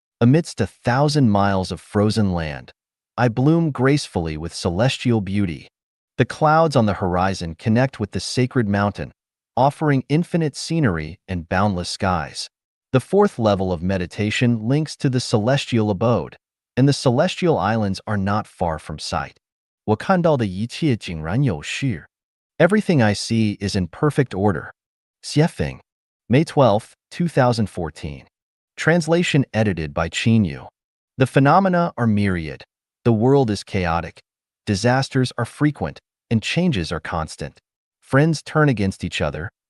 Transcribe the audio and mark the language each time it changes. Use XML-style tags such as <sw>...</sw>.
<en>Amidst 1,000 miles of frozen land, I bloom gracefully with celestial beauty. The clouds on the horizon connect with the sacred mountain, offering infinite scenery and boundless skies. The fourth level of meditation links to the celestial abode, and the celestial islands are not far from sight.</en> <zh>我看到的一切井然有序.</zh> <en>Everything I see is in perfect order. Xiefeng, May 12, 2014. Translation edited by Qin Yu. The phenomena are myriad. The world is chaotic. Disasters are frequent, and changes are constant. Friends turn against each other.</en>